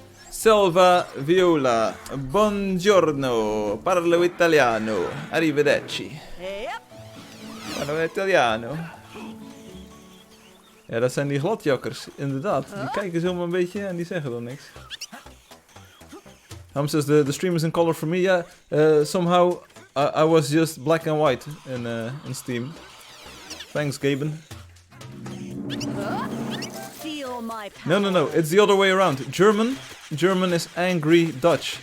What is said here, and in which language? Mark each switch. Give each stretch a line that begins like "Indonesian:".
Italian: Salva Viola, buongiorno, parlo italiano, arrivederci. Parlo italiano.
Dutch: Ja, dat zijn die gladjakkers, inderdaad. Die kijken zomaar een beetje en die zeggen dan niks.
English: Ham says the stream is in color for me. Yeah, somehow I was just black and white in Steam. Thanks, Gaben. No, it's the other way around. German is angry Dutch.